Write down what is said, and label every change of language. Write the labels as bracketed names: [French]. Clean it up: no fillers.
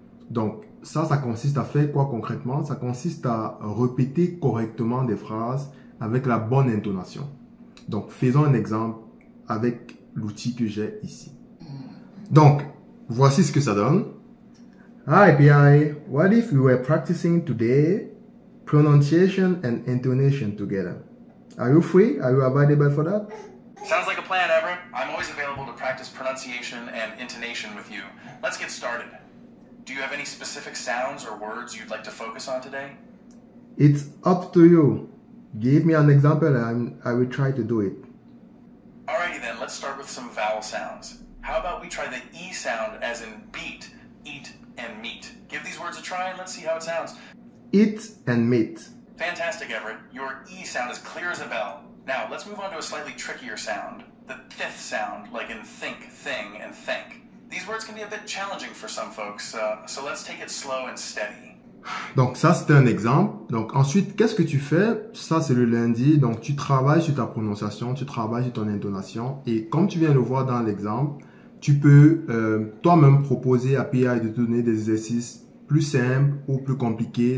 [French] Donc, ça consiste à faire quoi concrètement? Ça consiste à répéter correctement des phrases avec la bonne intonation. Donc, faisons un exemple avec l'outil que j'ai ici. Donc, voici ce que ça donne. [English] Hi, PI. What if we were practicing today pronunciation and intonation together? Are you free? Are you available for that? Sounds like a plan, Everett. I'm always available to practice pronunciation and intonation with you. Let's get started. Do you have any specific sounds or words you'd like to focus on today? It's up to you. Give me an example and I will try to do it. Alrighty then, let's start with some vowel sounds. How about we try the E sound as in beat, eat, and meet? Give these words a try and let's see how it sounds. Eat and meet. Fantastic, Everett. Your E sound is clear as a bell. Now, let's move on to a slightly trickier sound. The th sound, like in think, thing, and think. These words can be a bit challenging for some folks, so let's take it slow and steady. [French] Donc ça, c'était un exemple. Donc ensuite, qu'est-ce que tu fais? Ça, c'est le lundi. Donc tu travailles sur ta prononciation, tu travailles sur ton intonation. Et comme tu viens de le voir dans l'exemple, tu peux toi-même proposer à PI de te donner des exercices plus simples ou plus compliqués.